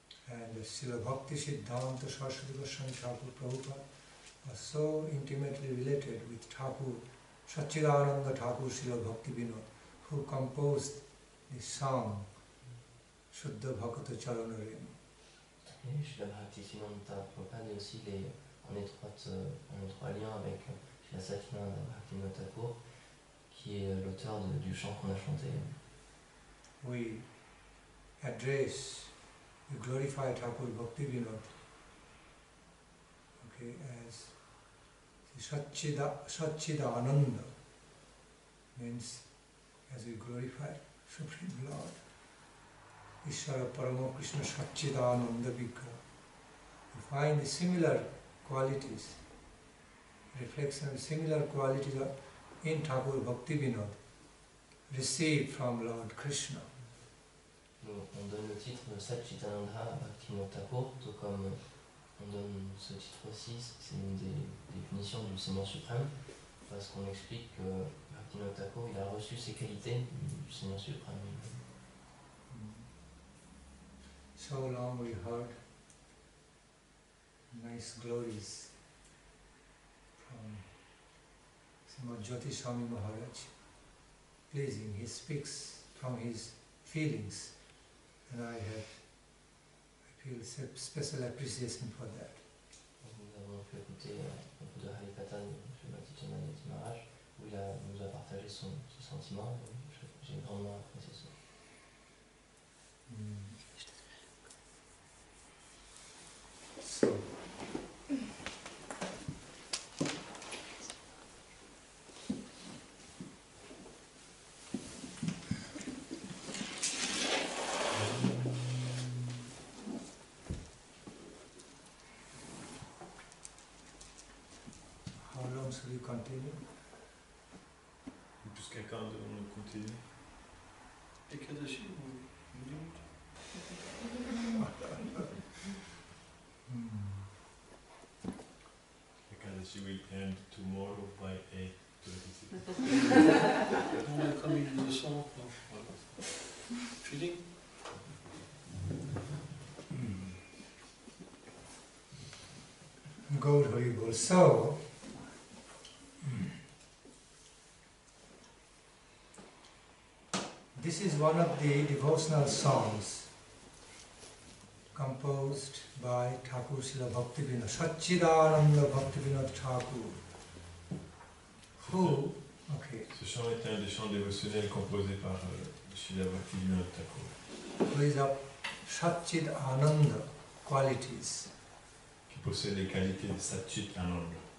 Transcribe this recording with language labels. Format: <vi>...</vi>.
<en>And Srila Bhakti Siddhanta Saraswati Goswami Thakur Prabhupada are so intimately related with Thakur, Satchidananda Thakur Srila Bhakti Vinod, who composed the song Sudha Bhakata Charanarema.</en> <fr>Et Srila Bhakti Nandan Prabhupada est aussi en étroit lien avec Srila Satchidananda Bhakti Thakur, qui est l'auteur du chant qu'on a chanté.</fr> <en>We address the glorified Thakur Bhakti Vinod, okay, as Satchidananda, means as we glorify Supreme Lord, Ishvara Parama Krishna Satchidananda Vigraha. We find the similar qualities, reflection of similar qualities in Thakur Bhakti Vinod, received from Lord Krishna.</en> <fr>On donne le titre Satchitananda à Bhakti Thakur, tout comme on donne ce titre aussi, c'est une des définitions du Seigneur suprême, parce qu'on explique que Bhakti Thakur il a reçu ces qualités du Seigneur suprême.</fr> <en>So long we heard nice glories from Srimad Swami Maharaj. Pleasing, he speaks from his feelings, and I feel special appreciation for that.</en> <fr>Nous avons pu écouter beaucoup de Harikatha de Bhakti Nandan Swami Maharaj, où il nous a partagé ce sentiment, et j'ai grandement apprécié ça.</fr> <en>So, how long should we continue?</en> <fr>Jusqu'à quand devons-nous continuer? Ekadashi, une minute.</fr> <en>Ekadashi will end tomorrow by 8:26.</en> <fr>On a comme une leçon. Donc, voilà. Feeling?</fr> <bn>Gaur Hari Bol.</bn> <en>So, this is one of the devotional songs composed by Thakur Srila Bhakti Vinod, Satchidananda Bhakti Vinod Thakur, who, okay,</en> <fr>Ce chant est un des chants dévotionnels composés par Srila Bhakti Nandan Thakur,</fr> <en>who is of Satchidananda qualities.</en> <fr>qui possède les qualités de Satchit Ananda,</fr>